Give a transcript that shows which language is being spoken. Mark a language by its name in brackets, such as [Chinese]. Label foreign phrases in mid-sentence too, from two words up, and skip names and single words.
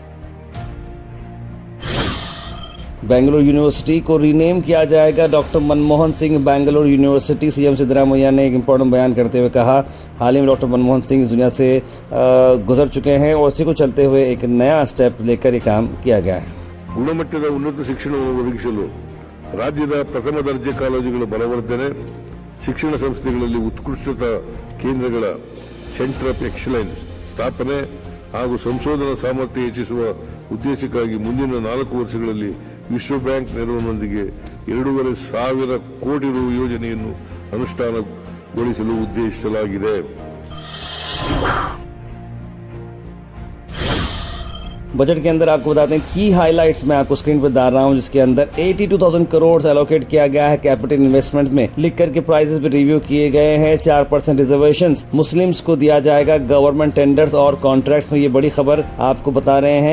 [Hindi] बेंगलुरु यूनिवर्सिटी को रीनेम किया जाएगा। डॉक्टर मनमोहन सिंह बेंगलुरु यूनिवर्सिटी। सीएम सिद्धरामैया ने एक इम्पोर्टेंट बयान करते हुए कहा, हाल ही में डॉक्टर मनमोहन सिंह इस दुनिया से गुजर चुके हैं और उसी को चलते हुए एक नया स्टेप लेकर ये काम किया गया है। [Kannada] ಗುಣಮಟ್ಟದ ಉನ್ನತ ಶಿಕ್ಷಣವನ್ನು ಒದಗಿಸಲು ರಾಜ್ಯದ ಪ್ರಥಮ ದರ್ಜೆ ಕಾಲೇಜುಗಳ ಬಲವರ್ಧನೆ, ಶಿಕ್ಷಣ ಸಂಸ್ಥೆಗಳಲ್ಲಿ ಉತ್ಕೃಷ್ಟತಾ ಕೇಂದ್ರಗಳ [English] center of excellence [Kannada] ಸ್ಥಾಪನೆ ಹಾಗೂ ಸಂಶೋಧನಾ ಸಾಮರ್ಥ್ಯ ಹೆಚ್ಚಿಸುವ ಉದ್ದೇಶಕ್ಕಾಗಿ ಮುಂದಿನ 4 ವರ್ಷಗಳಲ್ಲಿ ವಿಶ್ವ ಬ್ಯಾಂಕ್ ನೆರವಿನೊಂದಿಗೆ 2,500 ಕೋಟಿ ರು ಯೋಜನೆಯನ್ನು ಅನುಷ್ಠಾನಗೊಳಿಸಲು ಉದ್ದೇಶಿಸಲಾಗಿದೆ। [Hindi] बजट के अंदर आपको बताते हैं की हाइलाइट्स मैं आपको स्क्रीन पर डाल रहा हूं, जिसके अंदर 82,000 करोड़ एलोकेट किया गया है [English] capital investment [Hindi] में। लिख करके प्राइसेस भी रिव्यू किए गए हैं। 4% [English] reservations Muslims [Hindi] को दिया जाएगा [English] government tenders [Hindi] और कॉन्ट्रैक्ट्स में, ये बड़ी खबर आपको बता रहे हैं।